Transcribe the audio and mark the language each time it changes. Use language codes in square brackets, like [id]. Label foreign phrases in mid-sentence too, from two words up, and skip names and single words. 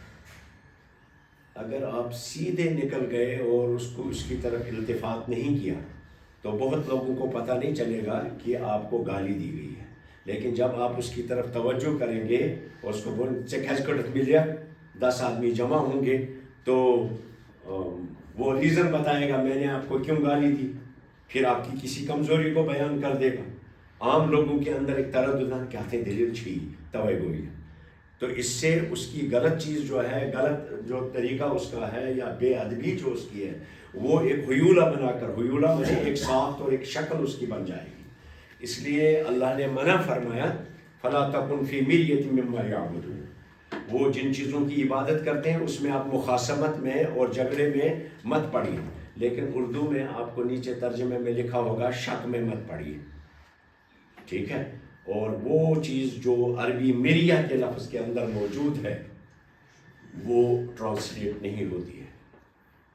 [ur] اگر آپ سیدھے نکل گئے اور اس کی طرف التفات نہیں کیا تو بہت لوگوں کو پتہ نہیں چلے گا کہ آپ کو گالی دی گئی ہے، لیکن جب آپ اس کی طرف توجہ کریں گے اور اس کو بولیں سے کھیچ کر مل جائے، 10 آدمی جمع ہوں گے تو وہ ریزن بتائے گا میں نے آپ کو کیوں گالی دی، پھر آپ کی کسی کمزوری کو بیان کر دے گا۔ عام لوگوں کے اندر ایک تردد کیا تھے دلیل چھی توے گوئی، تو اس سے اس کی غلط چیز جو ہے، غلط جو طریقہ اس کا ہے یا بے ادبی جو اس کی ہے، وہ ایک ہیولہ بنا کر، ہیولہ میں ایک ساخت اور ایک شکل اس کی بن جائے گی۔ [ar] اس لیے اللہ نے منع فرمایا فَلَا تَكُنْ فِي مِرْيَةٍ مِّمَّا يَعْبُدُونَ، [ur] وہ جن چیزوں کی عبادت کرتے ہیں اس میں آپ مخاصمت میں اور جھگڑے میں مت پڑیے، لیکن اردو میں آپ کو نیچے ترجمے میں لکھا ہوگا شک میں مت پڑیے۔ ٹھیک ہے؟ اور وہ چیز جو عربی مریہ کے لفظ کے اندر موجود ہے وہ ٹرانسلیٹ نہیں ہوتی ہے۔